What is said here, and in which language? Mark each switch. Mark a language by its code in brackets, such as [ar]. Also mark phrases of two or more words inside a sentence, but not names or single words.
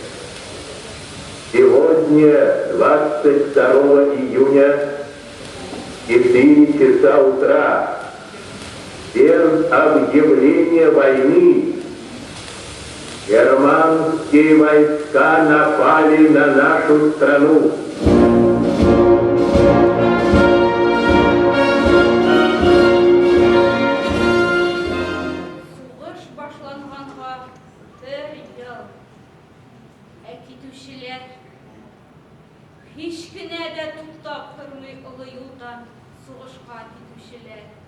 [ru] Сегодня, 22 июня, 4 часа утра, без объявления войны, германские войска напали на нашу страну. [tt] Сугыш башланганга бер ел. Китүчеләр һич кенә дә туктап тормый олы юлдан сугышка китүчеләр.